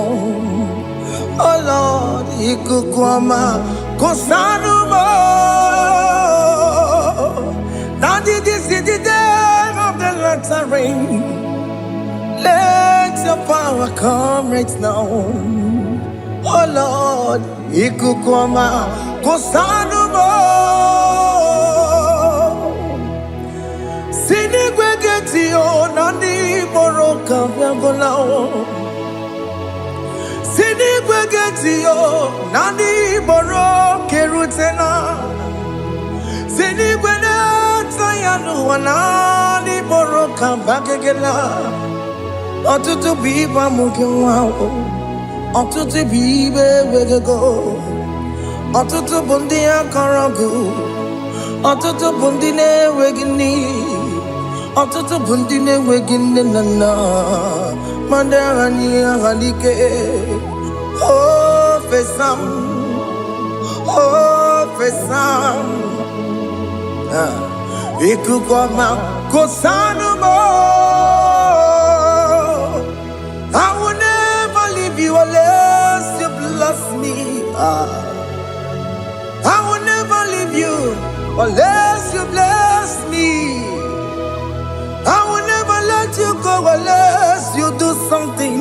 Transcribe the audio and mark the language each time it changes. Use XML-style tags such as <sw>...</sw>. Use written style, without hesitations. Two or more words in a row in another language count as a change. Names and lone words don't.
<en>Oh Lord, Ikukwama, Kosanuma. Daddy, this is the day of the lottery. Let your power come right now. Oh Lord, Ikukwama, Kosanuma. Sinigwegetio, Nandi Boroka, Viagolao. Sinigwegetio, Nandi Boroke Rutena. Sinigwena, Tayanu, Nandi Boroka, Bagagela. Otutu biba mukiwao, otutu bibe wegego, otutu bundi akaragu, otutu bundi ne wegini, otutu bundi ne wegini nana, mandarani ahalike, oh fesam, ikukwama kosanumo. I will never leave you unless you bless me. I will never leave you unless you bless me. I will never let you go unless you do something.</en>